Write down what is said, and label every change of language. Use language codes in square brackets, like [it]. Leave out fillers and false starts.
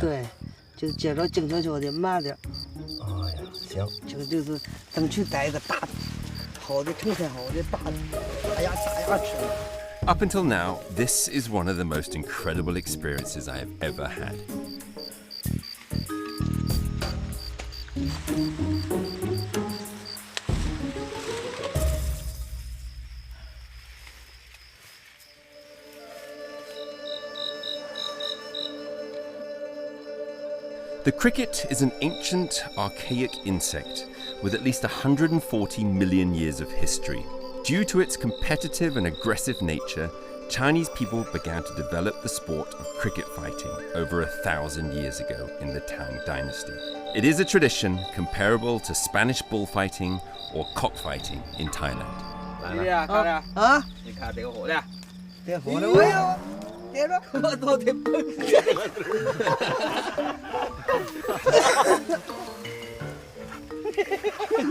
[zh] 对，就是接着静悄悄的，慢点。哎呀，行。这个就是争取逮一个大的，好的成片好的大的，大牙齿。 [en] Up until now, this is one of the most incredible experiences I have ever had. The cricket is an ancient, archaic insect with at least 140 million years of history. Due to its competitive and aggressive nature, Chinese people began to develop the sport of cricket fighting over 1,000 years ago in the Tang Dynasty. It is a tradition comparable to Spanish bullfighting or cockfighting in Thailand. [zh] 你看这个火的，这火的我要，这个我都得碰。